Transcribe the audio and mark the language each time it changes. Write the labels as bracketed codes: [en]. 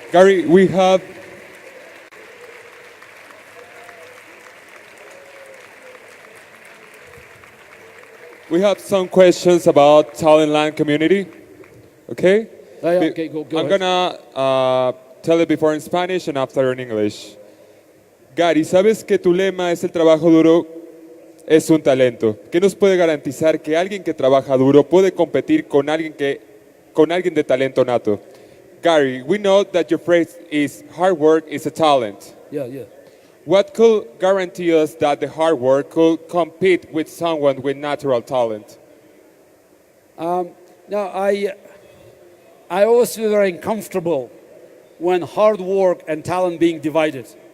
[en] Garry, we have some questions about Talentland community. Okay? Okay, go I'm ahead. gonna tell it before in Spanish and after in English. [es] Garry, ¿sabes que tu lema es el trabajo duro es un talento? ¿Qué nos puede garantizar que alguien que trabaja duro puede competir con alguien de talento nato? [en] Garry, we know that your phrase is hard work is a talent. Yeah. What could guarantee us that the hard work could compete with someone with natural talent? Now, I always feel very uncomfortable when hard work and talent being divided.